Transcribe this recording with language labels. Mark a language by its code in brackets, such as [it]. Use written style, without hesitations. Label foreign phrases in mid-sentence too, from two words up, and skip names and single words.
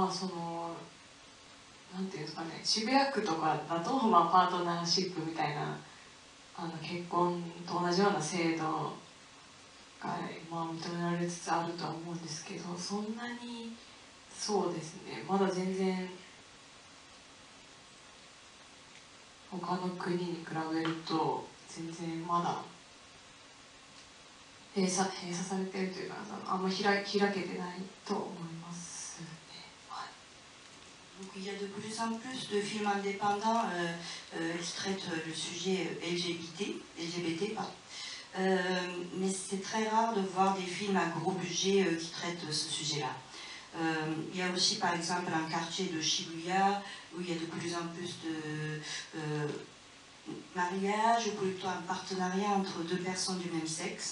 [ja] なんていうんですかね、渋谷区とかだと、パートナーシップみたいな結婚と同じような制度が、認められつつあるとは思うんですけど、そんなにそうですね、まだ全然他の国に比べると全然まだ閉鎖されているというか、あんま開けてないと思いますね。はい。 [fr] Donc il y a de plus en plus de films indépendants qui traitent le sujet LGBT, mais c'est très rare de voir des films à gros budget qui traitent ce sujet-là. Il y a aussi par exemple un quartier de Shibuya où il y a de plus en plus de mariages, ou plutôt un partenariat entre deux personnes du même sexe.